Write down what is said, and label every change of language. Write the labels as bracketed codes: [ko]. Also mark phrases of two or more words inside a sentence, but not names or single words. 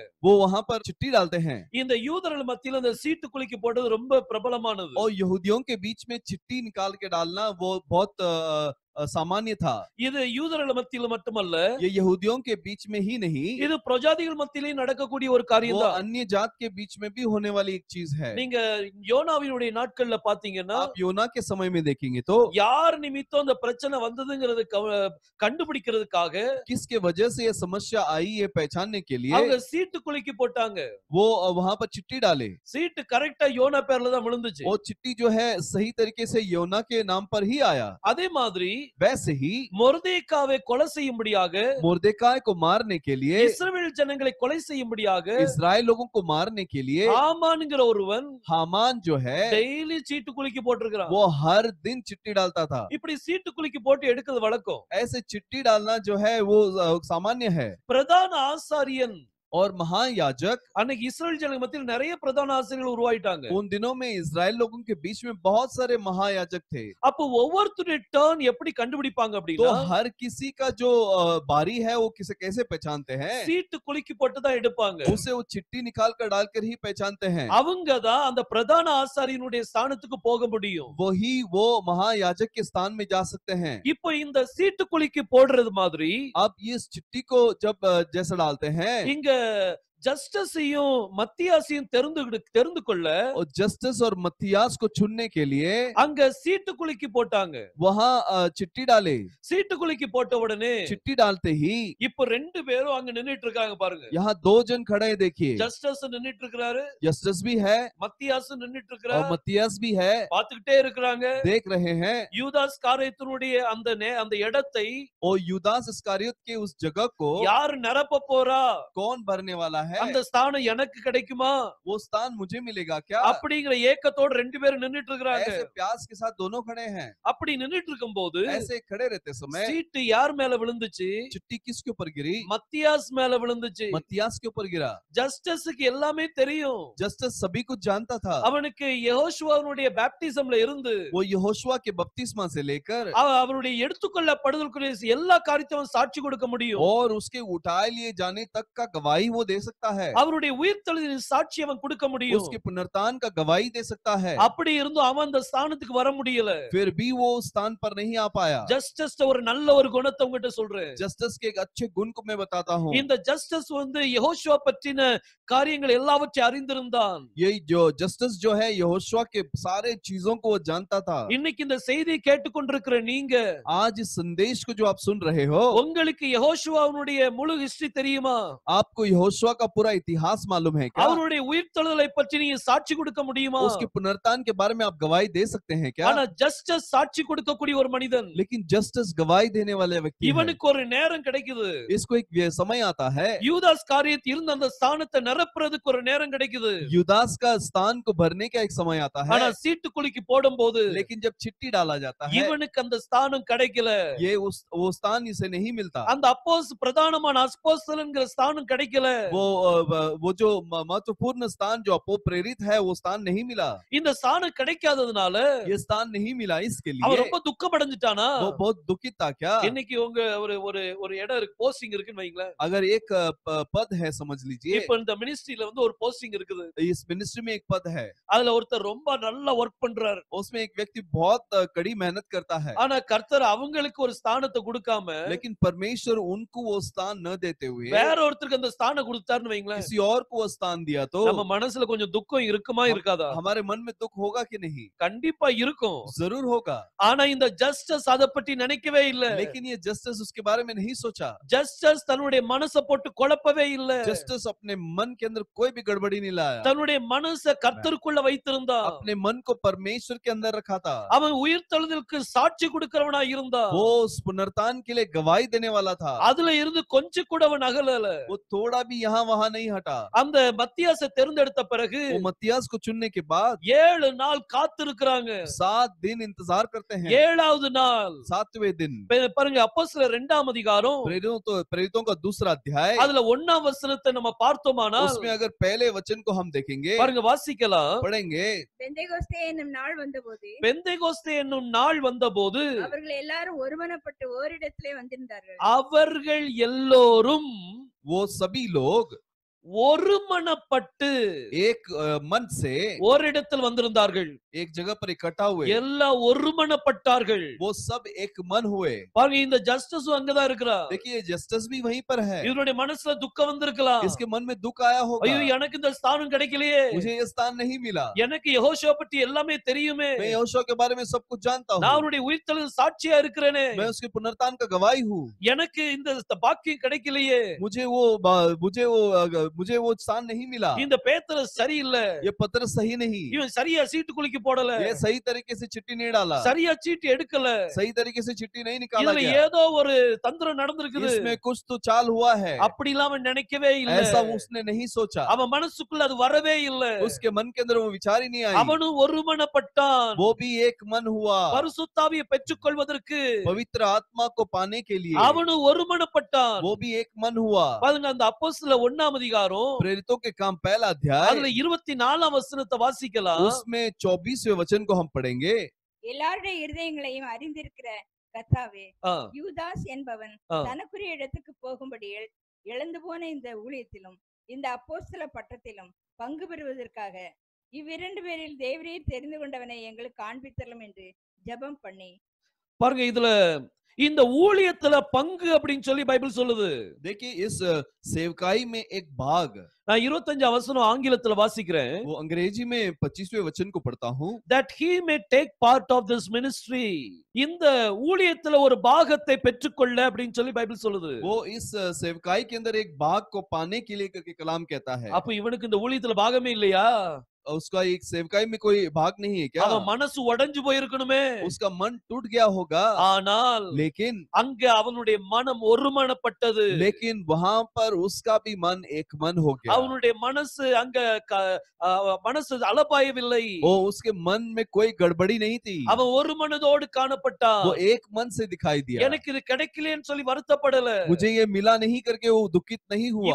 [hi] वो वहाँ पर चिट्ठी डालते हैं। [ta] இந்த யூதர்கள் மத்தியில இந்த சீட்டு குலுக்கி போடுறது ரொம்ப பிரபலமானது. [hi] और यहूदियों के बीच में चिट्ठी निकाल के डालना वो बहुत सामान्य था। [ta] இது யூதர்கள் மத்தியில மட்டுமல்ல, [hi] ये यहूदियों के बीच में ही नहीं, [ta] இது பிரஜாதிகள் மத்தியிலும் நடக்கக்கூடிய ஒரு காரியம் [hi] वो [ta] தான். [hi] अन्य जात के बीच में भी होने वाली एक चीज है। [ta] நீங்க யோனாவினுடைய நாட்கள்ல பாத்தீங்கன்னா, [hi] आप योना के समय में देखेंगे तो [ta] யார் நிமித்தம் அந்த பிரச்சனை வந்ததுங்கிறது கண்டுபிடிக்கிறதுக்காக [hi] किसके वजह से ये समस्या आई ये पहचानने के लिए [ta] அவங்க சீட்டு குலுக்கி போட்டாங்க. [hi] वो वहां पर चिट्ठी डाले। [ta] சீட்டு கரெக்டா யோனா பேர்ல தான் விழுந்துச்சு. [hi] वो चिट्ठी जो है सही तरीके से योना के नाम पर ही आया। [ta] அதே மாதிரி [hi] वैसे ही [ta] மொர்தெகாவை கொலை செய்யும்படியாக, [hi] मुर्देकाय को मारने के लिए, [ta] இஸ்ரவேல் ஜனங்களை கொலை செய்யும்படியாக [hi] इस्राएल लोगों को मारने के लिए [ta] ஆமான்ங்கிற ஒருவன் [hi] हामान जो है [ta] டெய்லி சீட்டு குலுக்கி போட்டிருக்கிறான். [hi] वो हर दिन चिट्ठी डालता था। [ta] இப்படி சீட்டு குலுக்கி போட்டு எடுக்கிறது வழக்கம். [hi] ऐसे चिट्ठी डालना जो है वो सामान्य है। [ta] பிரதான ஆசாரியன், [hi] और महायाजक, [ta] அன்னைக்கு இஸ்ரவேல் ஜனங்க மத்தியில் நிறைய பிரதான ஆசாரியர்கள் உருவாயிட்டாங்க. [hi] उन दिनों में इस्राएल लोगों के बीच में बहुत सारे महायाजक थे। [ta] அப்ப ஒவ்வொருத்தருடைய டர்ன் எப்படி கண்டுபிடிப்பாங்க [hi] तो [ta] அப்படின்னா, [hi] हर किसी का जो बारी है वो किसे कैसे पहचानते हैं? [ta] சீட்டு குலுக்கி போட்டு தான் எடுப்பாங்க. [hi] उसे वो चिट्ठी निकाल कर डालकर ही पहचानते हैं। [ta] அவங்க தான் அந்த பிரதான ஆசாரியனுடைய ஸ்தானத்துக்கு போக முடியும். [hi] वही वो महायाजक के स्थान में जा सकते हैं। [ta] இப்போ இந்த சீட்டு குலுக்கி போடுறது மாதிரி [hi] अब इस चिट्ठी को जब जैसे डालते हैं [ta] இங்க ஜஸ்டிஸையும் மத்தியாசையும் தெரிந்து கொள்ள [hi] और जस्टिस और मत्तियास को चुनने के लिए [ta] அங்க சீட்டு குலுக்கி போட்டாங்க. [hi] वहाँ चिट्ठी डाले। [ta] சீட்டு குலுக்கி போட்ட உடனே [hi] चिट्ठी डालते ही [ta] இப்போ ரெண்டு பேரும் அங்க நின்னுட்டு இருக்காங்க பாருங்க. [hi] यहाँ दो जन खड़े हैं देखिए। [ta] ஜஸ்டிஸ் நின்னுட்டு இருக்காரு, [hi] जस्टिस भी है [ta] மத்தியாஸ் நின்னுட்டு [hi] और [ta] இருக்காரு, [hi] मत्तियास भी है, [ta] பாத்துக்கிட்டே இருக்காங்க. [hi] देख रहे हैं। [ta] யூதாஸ் காரியத்தினுடைய அந்த இடத்தை [hi] और यूदास इस्करियोत के उस जगह को [ta] யார் நிரப்ப போறா, [hi] कौन भरने वाला है? [ta] அந்த ஸ்தானம் எனக்கு கிடைக்குமா [hi] वो स्थान मुझे मिलेगा क्या? [ta] அப்படிங்கிற ஏக்கத்தோட ரெண்டு பேரும் நின்னுட்டு இருக்காங்க. [hi] ऐसे प्यास के साथ दोनों खड़े हैं। [ta] அப்படி நின்னுட்டு இருக்கும்போது [hi] ऐसे खड़े रहते समय [ta] சீட்டு யார் மேல விழுந்துச்சு? [hi] चिट्ठी किसके ऊपर गिरी? [ta] மத்தியாஸ் மேல விழுந்துச்சு. [hi] मत्तियास के ऊपर गिरा। [ta] ஜஸ்டிஸ்க்கு எல்லாமே தெரியும். [hi] जस्टिस सभी कुछ जानता था। [ta] அவனுக்கு யெகோஷுவாவுடைய பேப்டிசம்ல இருந்து [hi] वो यहोशुआ के बपतिस्मा से लेकर [ta] அவருடைய எடுத்துக்கொள்ளப்படுதலுக்குரிய எல்லா காரியத்தையும் சாட்சி கொடுக்க முடியும். [hi] और उसके उठाए लिए जाने तक का गवाही वो दे सकता है। [ta] அவருடைய உயிர்த்தெழுதலின் சாட்சி அவன் கொடுக்க முடியும். [hi] उसके पुनरुत्थान का गवाही दे सकता है। [ta] அப்படி இருந்தும் அவன் அந்த ஸ்தானத்துக்கு வர முடியல. [hi] फिर भी वो उस स्थान पर नहीं आ पाया। [ta] ஜஸ்டிஸ் ஒரு நல்ல ஒரு குணத்தை உங்ககிட்ட சொல்றேன். [hi] जस्टिस के एक अच्छे गुण को मैं बताता हूँ। [ta] இந்த ஜஸ்டிஸ் வந்து யெகோஷுவா பற்றின காரியங்கள் எல்லாவற்றையும் அறிந்திருந்தான். [hi] ये जो जस्टिस जो है यहोशुआ के सारे चीजों को वो जानता था। [ta] இன்னைக்கு இந்த செய்தியை கேட்டுக்கொண்டிருக்கிற நீங்க, [hi] आज इस संदेश को जो आप सुन रहे हो, [ta] உங்களுக்கு யெகோஷுவாவுடைய முழு ஹிஸ்டரி தெரியுமா? [hi] आपको यहोशुआ का पूरा इतिहास मालूम है क्या? [ta] அவருடைய உயிர்த்தெழுதலை பற்றி நீங்க சாட்சி கொடுக்க முடியுமா? [hi] उसके पुनरुत्थान के बारे में आप गवाही दे सकते हैं क्या? [ta] ஆனா ஜஸ்டிஸ் சாட்சி கொடுக்கக்கூடிய ஒரு மனிதன், [hi] लेकिन जस्टिस गवाही देने वाले व्यक्ति है। [ta] இவனுக்கு ஒரு நேரம் கிடைக்குது. [hi] इसको एक समय आता है। [ta] யூதாஸ் காரியத்தில் இருந்த அந்த ஸ்தானத்தை நிரப்புறதுக்கு ஒரு நேரம் கிடைக்குது. [hi] युदास का स्थान को भरने का एक समय आता है। [ta] ஆனா சீட்டு குலுக்கி போடும்போது [hi] लेकिन जब चिट्ठी डाला जाता है [ta] இவனுக்கு அந்த ஸ்தானம் கிடைக்கல. [hi] ये वो स्थान इसे नहीं मिलता। [ta] அந்த பிரதானமான அப்போஸ்தலன்கிற ஸ்தானம் கிடைக்கல. [hi] वो जो महत्वपूर्ण स्थान जो अपो प्रेरित है वो स्थान नहीं मिला। [ta] இந்த ஸ்தானம் கிடைக்காததுனால [hi] ये स्थान नहीं मिला इसके [ta] அவன் [hi] लिए [ta] ரொம்ப துக்கம் அடைஞ்சிட்டானா? [hi] वो बहुत दुखित था क्या? [ta] இன்னைக்கு உங்க ஒரு ஒரு ஒரு இடம் இருக்கு, போஸ்டிங் இருக்குன்னு வைங்களேன். [hi] अगर एक पद है समझ लीजिए, [ta] இப்ப இந்த மினிஸ்ட்ரியில வந்து ஒரு போஸ்டிங் இருக்குது. [hi] इस मिनिस्ट्री में एक पद है, [ta] அதுல ஒருத்தர் ரொம்ப நல்லா ஒர்க் பண்றாரு. [hi] उसमें एक व्यक्ति बहुत कड़ी मेहनत करता है, [ta] ஆனா கர்த்தர் அவங்களுக்கு ஒரு ஸ்தானத்தை கொடுக்காம [hi] लेकिन परमेश्वर उनको वो स्थान न देते हुए [ta] வேற ஒருத்தருக்கு அந்த ஸ்தானம் கொடுத்தாருன்னு கொடுத்துட்டாருன்னு வைங்களேன், [hi] किसी और को स्थान दिया तो [ta] நம்ம மனசுல கொஞ்சம் துக்கம் இருக்குமா இருக்காதா? [hi] हमारे मन में दुख होगा कि नहीं? [ta] கண்டிப்பா இருக்கும். [hi] जरूर होगा। [ta] ஆனா இந்த ஜஸ்டிஸ் அத பத்தி நினைக்கவே இல்ல. [hi] लेकिन ये जस्टिस उसके बारे में नहीं सोचा। [ta] ஜஸ்டிஸ் தன்னுடைய மனசை போட்டு குழப்பவே இல்ல. [hi] जस्टिस अपने मन के अंदर कोई भी गड़बड़ी नहीं लाया। [ta] தன்னுடைய மனசை கர்த்தருக்குள்ள வைத்திருந்தா. [hi] अपने मन को परमेश्वर के अंदर रखा था। [ta] அவன் உயிர்த்தெழுதலுக்கு சாட்சி கொடுக்கிறவனா இருந்தா. [hi] वो उस पुनरुत्थान के लिए गवाही देने वाला था। [ta] அதுல இருந்து கொஞ்சம் கூட அவன் அகலல. [hi] वो थोड़ा भी यहाँ वहाँ नहीं हटा। [ta] அந்த மத்தியாசை தேர்ந்தெடுத்த பிறகு [hi] वो मत्तियास को चुनने के बाद [ta] 7 நாள் காத்திருக்கிறாங்க. [hi] 7 दिन इंतजार करते हैं। [ta] 7வது நாள் [hi] 7वें दिन [ta] பாருங்க, அப்போஸ்தலர் 2ஆம் அதிகாரம் [hi] प्रेरितों का दूसरा अध्याय, [ta] அதுல 1ஆம் வசனத்தை நம்ம பார்த்தோமானா [hi] उसमें अगर पहले वचन को हम देखेंगे, [ta] பாருங்க வாசிக்கலாம். [hi] पढ़ेंगे, [ta] பெந்தேகோஸ்தே என்னும் நாள் வந்தபோது பெந்தேகோஸ்தே என்னும் நாள் வந்தபோது அவர்கள் எல்லாரும் ஒருமனப்பட்டு ஓரிடத்திலே வந்திருந்தார்கள். அவர்கள் எல்லோரும் [hi] वो सभी लोग [ta] ஒருமனப்பட்டு [hi] एक मन से [ta] ஓரிடத்தில் வந்திருந்தார்கள். [hi] एक जगह पर इकट्ठा हुए। [ta] எல்லாம் ஒருமனப்பட்டார்கள். [hi] वो सब एक मन हुए। [ta] பாருங்க, இந்த ஜஸ்டிஸும் அங்கதான் இருக்கிறா. [hi] देखिए जस्टिस भी वहीं पर है। [ta] இவருடைய மனசுல துக்கம் வந்திருக்கலாம். [hi] इसके मन में दुख आया होगा। [ta] ஐயோ, எனக்கு இந்த ஸ்தானம் கிடைக்கலையே, [hi] मुझे ये स्थान नहीं मिला। [ta] எனக்கு யெகோஷுவா பத்தி எல்லாமே தெரியுமே, [hi] मैं यहोशू के बारे में सब कुछ जानता [ta] நான் [hi] हूँ। [ta] அவருடைய உயிர்த்தெழுதல் சாட்சியா இருக்கிறேனே, [hi] मैं उसके पुनरुत्थान का गवाही हूँ। [ta] எனக்கு இந்த பாக்கியம் கிடைக்கலையே, [hi] मुझे वो स्थान नहीं मिला। [ta] இந்த பேதுரு சரியில்லை, [hi] ये पत्र सही नहीं, [ta] இவன் சரியா சீட்டு குலுக்கி போடல, [hi] ये सही तरीके से चिट्ठी नहीं डाला, [ta] சரியா சீட்டு எடுக்கல, [hi] सही तरीके से चिट्ठी नहीं निकाला [ta] இதுல [hi] गया, [ta] ஏதோ ஒரு தந்திரம் நடந்திருக்குது, [hi] इसमें कुछ तो चाल हुआ है। [ta] அப்படிலாம் அவன் நினைக்கவே இல்ல. [hi] ऐसा उसने नहीं सोचा। [ta] அவன் மனசுக்குள்ள அது வரவே இல்ல. [hi] उसके मन के अंदर वो विचार ही नहीं आई। [ta] அவனும் ஒருமனப்பட்டான். [hi] वो भी एक मन हुआ। [ta] பரிசுத்தாவியை பெற்றுக்கொள்வதற்கு [hi] पवित्र आत्मा को पाने के लिए [ta] அவனும் ஒருமனப்பட்டான். [hi] वो भी एक मन हुआ। [ta] பாருங்க, அந்த அப்போஸ்தலர் 1ஆம் அதிகாரம் [hi] प्रेरितों के काम पहला अध्याय, [ta] அதுல 24ஆம் வசனத்தை வாசிக்கலாம். [hi] उसमें 24वें वचन को हम पढ़ेंगे। [ta] எல்லாருடைய இருதயங்களையும் அறிந்திருக்கிற கர்த்தாவே, ஆ, யூதாஸ் என்பவன் ஆ. தனக்குரிய இடத்துக்கு போகும்படி இழந்து போன இந்த ஊழியத்திலும் இந்த அப்போஸ்தல பட்டத்திலும் பங்கு பெறுவதற்காக இவ்விரண்டு பேரில் தேவரீர் தெரிந்து கொண்டவனை எங்களுக்கு காண்பித்தரலாம் என்று ஜெபம் பண்ணி. பாருங்க, இதுல இந்த ஊழியத்துல பங்கு அப்படின்னு சொல்லி பைபிள் சொல்லுது. [hi] देखिए इस सेवकाई में एक भाग, [ta] நான் 25ஆம் வசனம் ஆங்கிலத்துல வாசிக்கிறேன். [hi] वो अंग्रेजी में 25वें वचन को पढ़ता हूँ। [en] that he may take part of this ministry, [ta] இந்த ஊழியத்துல ஒரு பாகத்தை பெற்றுக்கொள்ள அப்படின்னு சொல்லி பைபிள் சொல்லுது. [hi] वो इस सेवकाई के अंदर एक भाग को पाने के लिए करके कलाम कहता है। [ta] அப்ப இவனுக்கு இந்த ஊழியத்துல பாகமே இல்லையா? [hi] उसका एक सेवकाई में कोई भाग नहीं है क्या? [ta] அவன் மனசு உடைஞ்சு போயிருக்கணுமே. [hi] उसका मन टूट गया होगा। [ta] ஆனால் [hi] लेकिन [ta] அங்க அவனுடைய மனம் ஒருமனப்பட்டது. [hi] लेकिन वहां पर उसका भी मन एक मन हो गया। [ta] அவனுடைய மனசு அங்க மனசு அலபாயவில்லை. [hi] वो उसके मन में कोई गड़बड़ी नहीं थी। [ta] அவன் ஒரு மனதோடு காணப்பட்டான். [hi] वो एक मन से दिखाई दिया। [ta] எனக்கு இது கிடைக்கலன்னு சொல்லி வருத்தப்படல. [hi] मुझे ये मिला नहीं करके वो दुखित नहीं हुआ।